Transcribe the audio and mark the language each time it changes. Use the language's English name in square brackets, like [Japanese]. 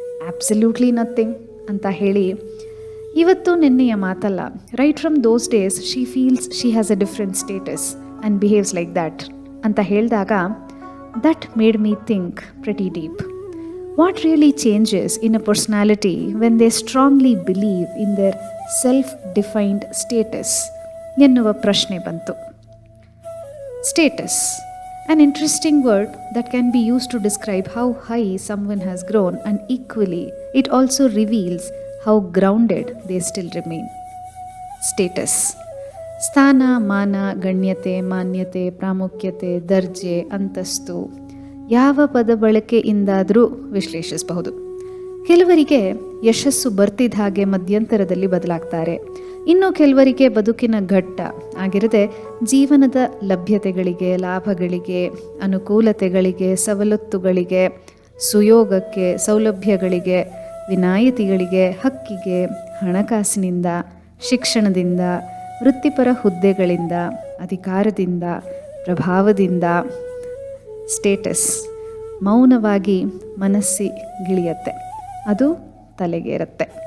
[English] absolutely nothing [Kannada] ಅಂತ ಹೇಳಿ, ಇವತ್ತು ನಿನ್ನೆಯ ಮಾತಲ್ಲ, [English] right from those days she feels she has a different status and behaves like that [Kannada] ಅಂತ ಹೇಳಿದಾಗ [English] That made me think pretty deep. What really changes in a personality when they strongly believe in their self defined status [Kannada] ಎನ್ನುವ ಪ್ರಶ್ನೆ ಬಂತು. [English] Status, an interesting word that can be used to describe how high someone has grown, and equally it also reveals how grounded they still remain. [Kannada] Status, ಸ್ಥಾನ, ಮಾನ, ಗಣ್ಯತೆ, ಮಾನ್ಯತೆ, ಪ್ರಾಮುಖ್ಯತೆ, ದರ್ಜೆ, ಅಂತಸ್ತು ಯಾವ ಪದ ಬಳಕೆಯಿಂದಾದರೂ ವಿಶ್ಲೇಷಿಸಬಹುದು. ಕೆಲವರಿಗೆ ಯಶಸ್ಸು ಬರ್ತಿದ್ದ ಹಾಗೆ ಮಧ್ಯಂತರದಲ್ಲಿ ಬದಲಾಗ್ತಾರೆ. ಇನ್ನು ಕೆಲವರಿಗೆ ಬದುಕಿನ ಘಟ್ಟ ಆಗಿರದೆ ಜೀವನದ ಲಭ್ಯತೆಗಳಿಗೆ, ಲಾಭಗಳಿಗೆ, ಅನುಕೂಲತೆಗಳಿಗೆ, ಸವಲತ್ತುಗಳಿಗೆ, ಸುಯೋಗಕ್ಕೆ, ಸೌಲಭ್ಯಗಳಿಗೆ, ವಿನಾಯಿತಿಗಳಿಗೆ, ಹಕ್ಕಿಗೆ, ಹಣಕಾಸಿನಿಂದ, ಶಿಕ್ಷಣದಿಂದ, ವೃತ್ತಿಪರ ಹುದ್ದೆಗಳಿಂದ, ಅಧಿಕಾರದಿಂದ, ಪ್ರಭಾವದಿಂದ ಸ್ಟೇಟಸ್ ಮೌನವಾಗಿ ಮನಸ್ಸಿಗಿಳಿಯತ್ತೆ, ಅದು ತಲೆಗೇರತ್ತೆ.